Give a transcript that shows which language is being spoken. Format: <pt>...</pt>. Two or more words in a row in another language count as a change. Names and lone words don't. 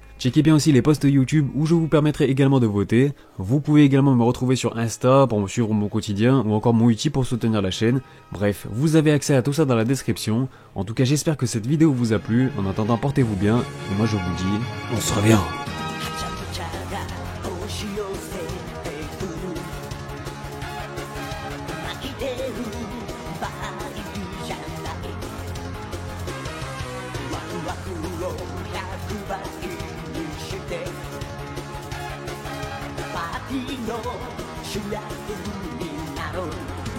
<fr>Checkez bien aussi les posts YouTube où je vous permettrai également de voter. Vous pouvez également me retrouver sur Insta pour me suivre mon quotidien ou encore mon Utip pour soutenir la chaîne. Bref, vous avez accès à tout ça dans la description. En tout cas j'espère que cette vidéo vous a plu. En attendant, portez-vous bien et moi je vous dis, on se revient.</fr> <ja>ワクを100倍にしてパーティーの主役になろう</ja>